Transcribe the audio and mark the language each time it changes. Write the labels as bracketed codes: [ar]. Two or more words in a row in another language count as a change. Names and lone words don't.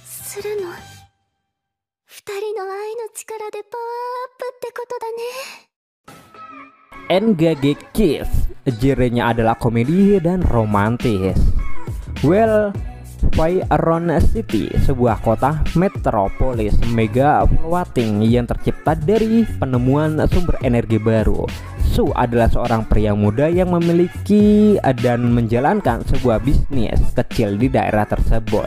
[ja] するの。二人の愛の力でパワーアップってことだね。 [id] NGG Kiss, genrenya adalah komedi dan romantis. Well, Veyron City, sebuah kota metropolis [en] mega floating [id] yang tercipta dari penemuan sumber energi baru. Su adalah seorang pria muda yang memiliki dan menjalankan sebuah bisnis kecil di daerah tersebut.